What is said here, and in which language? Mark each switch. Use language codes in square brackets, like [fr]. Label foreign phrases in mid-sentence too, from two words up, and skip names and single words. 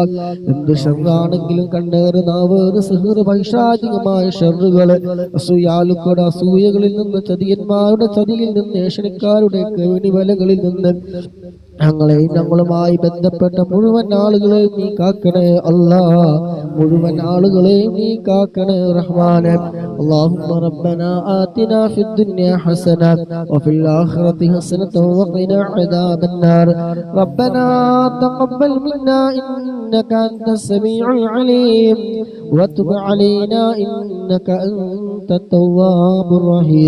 [ml] എന്ത് ഷർറാണെങ്കിലും കണ്ണേറ്, നാവേറ്, സിഹ്റ്, പൈശാചികമായ ഷർറുകള്, അസൂയാലുക്കളുടെ അസൂയകളിൽ നിന്ന്, ചതിയന്മാരുടെ ചതിയിൽ നിന്ന്, ഏഷണിക്കാരുടെ കെണിവലകളിൽ നിന്ന് ഞങ്ങളെയും ഞങ്ങളുമായി ബന്ധപ്പെട്ട മുഴുവൻ ആളുകളെയും നീ കാക്കണേ അല്ലാ. മുഴുവൻ ആളുകളെയും നീ കാക്കണേ റഹ്മാനെ. [ar] اللهم ربنا آتنا في الدنيا حسنة وفي الآخرة حسنة وقنا عذاب النار. ربنا تقبل منا إنك أنت السميع العليم وتب علينا إنك أنت التواب الرحيم.